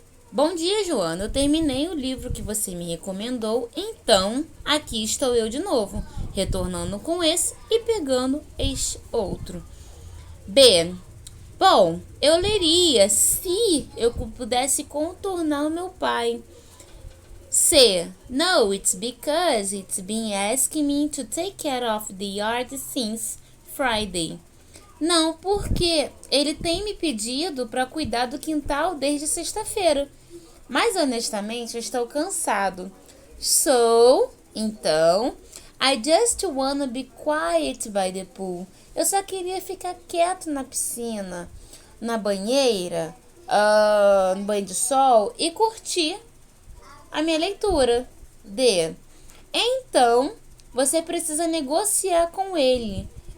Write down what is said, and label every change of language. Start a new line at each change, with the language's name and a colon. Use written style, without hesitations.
Portuguese: Bom dia, Joana. Eu terminei o livro que você me recomendou, então aqui estou eu de novo, retornando com esse e pegando este outro. B. Bom, eu leria se eu pudesse contornar o meu pai. C.
English: No, it's because it's been asking me to take care of the yard since Friday.
Portuguese: Não, porque ele tem me pedido para cuidar do quintal desde sexta-feira. Mas honestamente, eu estou cansado.
English: So,
Portuguese: então,
English: I just wanna be quiet by the pool.
Portuguese: Eu só queria ficar quieto na piscina, na banheira, no banho de sol e curtir a minha leitura. D. Então, você precisa negociar com ele.